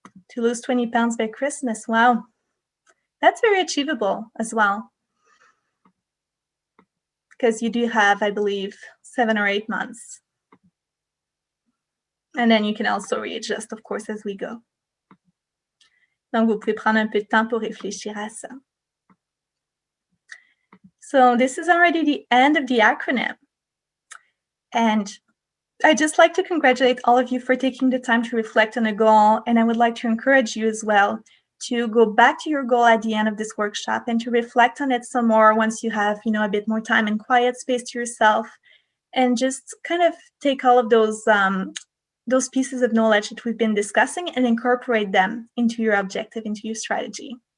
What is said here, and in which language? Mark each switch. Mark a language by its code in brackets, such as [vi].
[en] To lose 20 pounds by Christmas, wow. That's very achievable as well. Because you do have, I believe, 7 or 8 months. And then you can also readjust, of course, as we go. [fr] Donc, vous pouvez prendre un peu de temps pour réfléchir à ça. [en] So this is already the end of the acronym. And I'd just like to congratulate all of you for taking the time to reflect on a goal. And I would like to encourage you as well to go back to your goal at the end of this workshop and to reflect on it some more once you have, a bit more time and quiet space to yourself, and just kind of take all of those pieces of knowledge that we've been discussing and incorporate them into your objective, into your strategy.